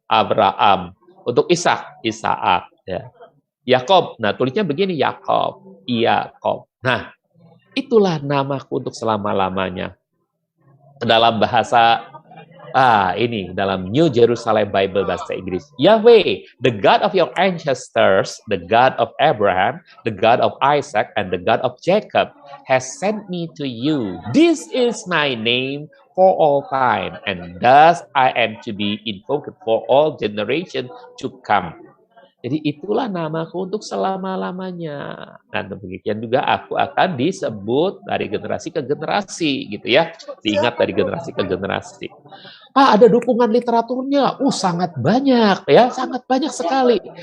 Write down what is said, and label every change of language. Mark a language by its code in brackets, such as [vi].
[id] Abraham. Untuk Ishak, Isaak. Ya. Yakob, nah tulisnya begini, Yakob, Yakob. Nah, itulah namaku untuk selama-lamanya. Dalam bahasa ini dalam New Jerusalem Bible bahasa Inggris. [en] Yahweh, the God of your ancestors, the God of Abraham, the God of Isaac, and the God of Jacob has sent me to you. This is my name for all time, and thus I am to be invoked for all generations to come. [id] Jadi itulah namaku untuk selama-lamanya. Dan demikian juga aku akan disebut dari generasi ke generasi, gitu ya. Diingat dari generasi ke generasi. Ada dukungan literaturnya, sangat banyak ya, sangat banyak sekali.